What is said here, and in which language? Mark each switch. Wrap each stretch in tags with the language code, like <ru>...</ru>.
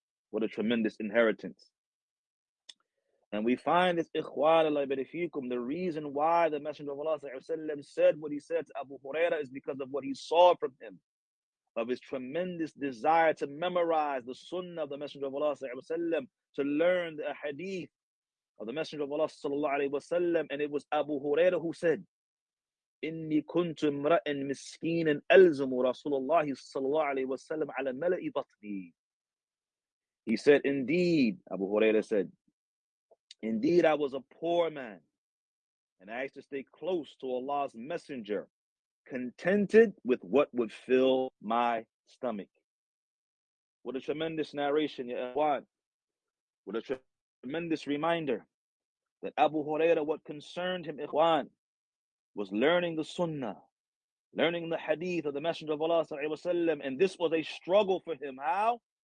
<en>What a tremendous inheritance. And we find this, Ikhwan Allah barifikum, the reason why the Messenger of Allah sallallahu alayhi wa sallam said what he said to Abu Huraira is because of what he saw from him, of his tremendous desire to memorize the sunnah of the Messenger of Allah sallallahu alayhi wa sallam, to learn the hadith of the Messenger of Allah sallallahu alayhi wa sallam. And it was Abu Huraira who said,</en> <ar>إِنِّي كُنْتُ امْرَأً مِسْكِينًا أَلْزُمُ رَسُولَ اللَّهِ صَلَّى اللَّهُ عَلَيْهِ وَسَلَّمَ عَلَى مَلَئِ بَطْنِي.</ar> <en>He said, indeed, Abu Huraira said, indeed, I was a poor man, and I used to stay close to Allah's messenger, contented with what would fill my stomach. What a tremendous narration, Ya Ikhwan. What a tremendous reminder that Abu Huraira, what concerned him, Ikhwan, was learning the sunnah, learning the hadith of the Messenger of Allah sallallahu alayhi wa sallam, and this was a struggle for him. How?</en>